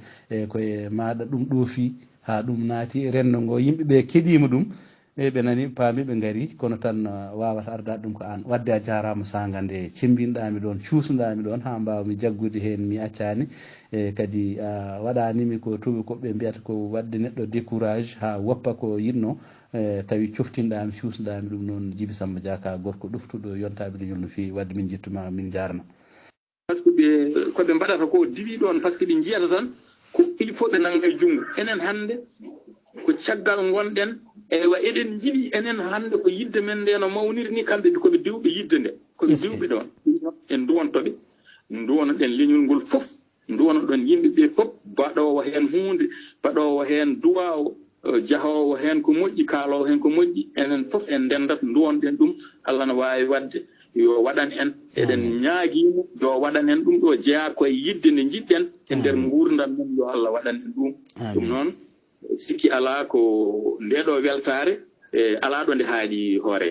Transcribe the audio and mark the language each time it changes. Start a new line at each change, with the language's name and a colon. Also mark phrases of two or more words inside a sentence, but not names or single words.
Fula: koye maɗa ɗum ɗoofi ha ɗum naati rendo ngo yimɓeɓe keeɗima ɗum ɓe nani paami ɓe gaari kono tan wawata ardade ɗum ko an wadde a jarama sagande cembinɗami ɗon cuusnoɗami ɗon ha mbawmi jaggude hen mi accani kadi waɗanimi ko tuɓe koɓe mbiyata ko wadde neɗɗo décourage ha woppa ko yinno tawi coftinɗami cuusnoɗami ɗum noon Djiby Samba Dia ka gorko ɗoftuɗo yontaɓe leñol no fewi wadde min jettuma min jarna
French: par ce que
Fula: koɓe mbaɗata ko diwi ɗon
French: par ce que
Fula: ɓe jiyata tan ko
French: il faut
Fula: ɓe nanga e junngo enen hannde ko caggal gonɗen ewa eɗen jiɗi enen hannde ko yidde men nde no mawniri ni kamɓe koɓe diwɓe yidde nde koɓe diwɓe ɗon en duwontoɓe duwonoɗen leñol ngol fof duwonoɗon yimɓe ɓe fof baɗowo heen hunde baɗowo heen duwa o jahowo heen ko moƴƴi kaalowo heen ko moƴƴi enen fof en ndendata duwonɗen ɗum Allah no wawi wadde yo waɗan en eɗen ñaaguimo yo waɗan en ɗum ɗo jeeya koye yidde nde jiɗɗen e nder gurdam men yo Allah waɗan en ɗum ɗum noon sikki ala ko ndeɗo weltare ala ɗo nde haaɗi hoore